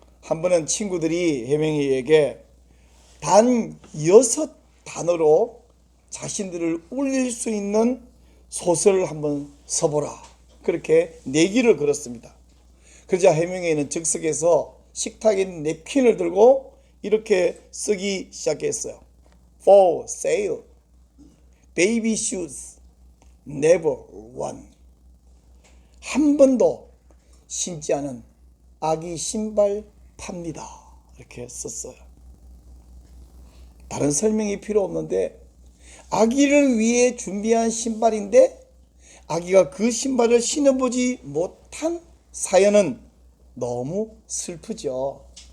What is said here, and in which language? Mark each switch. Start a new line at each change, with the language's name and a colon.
Korean: 한 번은 친구들이 해밍웨이에게 단 6단어로 자신들을 울릴 수 있는 소설을 한번 써보라, 그렇게 내기를 걸었습니다. 그러자 해밍웨이는 즉석에서 식탁에 있는 냅킨을 들고 이렇게 쓰기 시작했어요.
English: For sale, baby shoes, never one.
Korean: 한 번도 신지 않은 아기 신발 팝니다, 이렇게 썼어요. 다른 설명이 필요 없는데 아기를 위해 준비한 신발인데 아기가 그 신발을 신어보지 못한 사연은 너무 슬프죠.